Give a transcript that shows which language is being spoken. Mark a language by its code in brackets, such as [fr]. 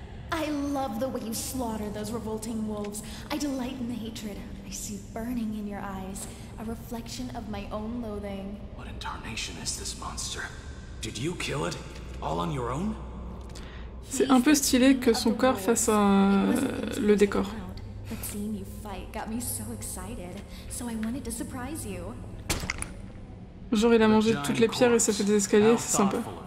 [en] I love the way you slaughter those revolting wolves. I delight in the hatred I see burning in your eyes, a reflection of my own loathing. What in tarnation is this monster? Did you kill it? All on your own? [fr] C'est un peu stylé que son corps fasse le décor. [en] But seeing you fight got me so excited, so I wanted to surprise you. [fr] Genre il a mangé toutes les pierres et ça fait des escaliers, c'est sympa.